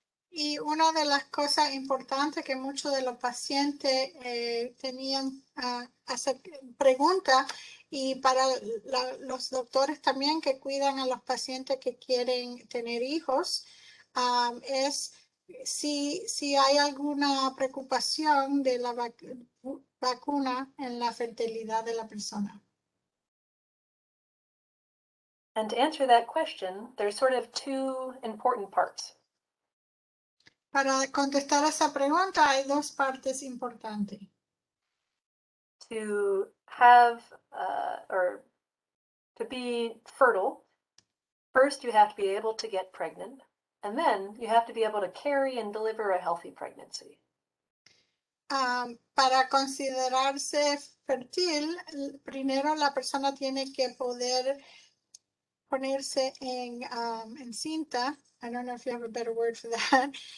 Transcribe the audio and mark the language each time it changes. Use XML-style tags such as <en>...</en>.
<es>Y una de las cosas importantes que muchos de los pacientes tenían hacer preguntas y para los doctores también que cuidan a los pacientes que quieren tener hijos es si hay alguna preocupación de la vacuna en la fertilidad de la persona.</es> <en>And to answer that question, there's sort of two important parts.</en> <es>Para contestar esa pregunta hay dos partes importantes.</es> <en>To have or to be fertile, first you have to be able to get pregnant, and then you have to be able to carry and deliver a healthy pregnancy.</en> <es>Para considerarse fértil, primero la persona tiene que poder ponerse en cinta.</es> <en>I don't know if you have a better word for that.</en>